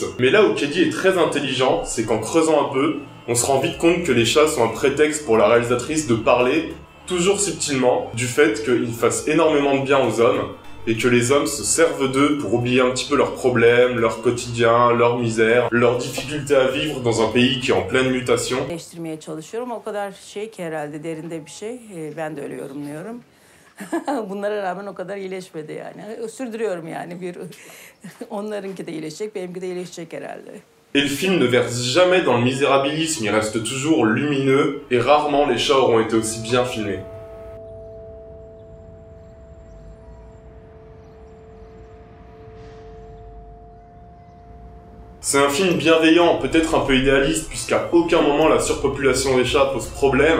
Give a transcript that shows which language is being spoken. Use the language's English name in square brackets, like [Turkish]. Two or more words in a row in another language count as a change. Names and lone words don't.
[French] Mais là où Keddy est très intelligent, c'est qu'en creusant un peu, on se rend vite compte que les chats sont un prétexte pour la réalisatrice de parler, toujours subtilement, du fait qu'ils fassent énormément de bien aux hommes, et que les hommes se servent d'eux pour oublier un petit peu leurs problèmes, leur quotidien, leur misère, leurs difficultés à vivre dans un pays qui est en pleine mutation. [Turkish] Değiştirmeye çalışıyorum. O kadar şey ki herhalde derinde bir şey. Ben de öyle yorumluyorum. Bunlara rağmen o kadar iyileşmedi yani. Sürdürüyorum yani bir onlarınki de iyileşecek, benimki de iyileşecek herhalde. [French] Et le film ne verse jamais dans le misérabilisme, il reste toujours lumineux, et rarement les chats auront été aussi bien filmés. C'est un film bienveillant, peut-être un peu idéaliste, puisqu'à aucun moment la surpopulation des chats pose problème.